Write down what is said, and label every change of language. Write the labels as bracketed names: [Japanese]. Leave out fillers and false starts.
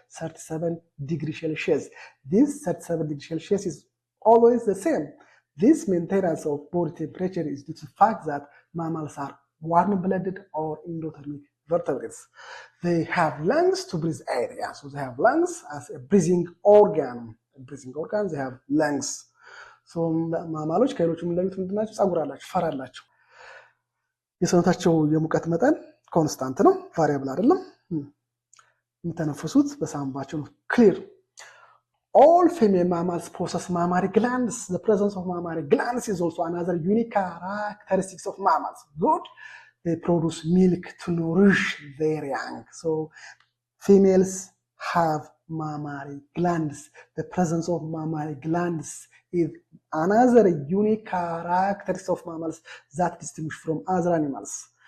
[English] 37 degrees Celsius. This 37 degrees Celsius is always the same. This maintenance of body temperature is due to the fact that mammals are warm-blooded or endothermic vertebrates. They have lungs to breathe air. Yeah, so they have lungs as a breathing organ. They have lungs. [Amharic] So ማማሎች ከሌሎቹ የሚለዩት ምንድናቸው? ጸጉር አላቸው፣ ፈር አላቸው። የሰውነታቸው የሙቀት መጠን ኮንስታንት ነው፣ ቫሪያብል አይደለም። የሚተነፍሱት በሳምባቸው ነው። ክሊር [English] all female mammals possess mammary glands. The presence of mammary glands is also another unique characteristic of mammals. Good. They produce milk to nourish their young. So females have mammary glands. The presence of mammary glands is another unique characteristic of mammals that distinguish from other animals.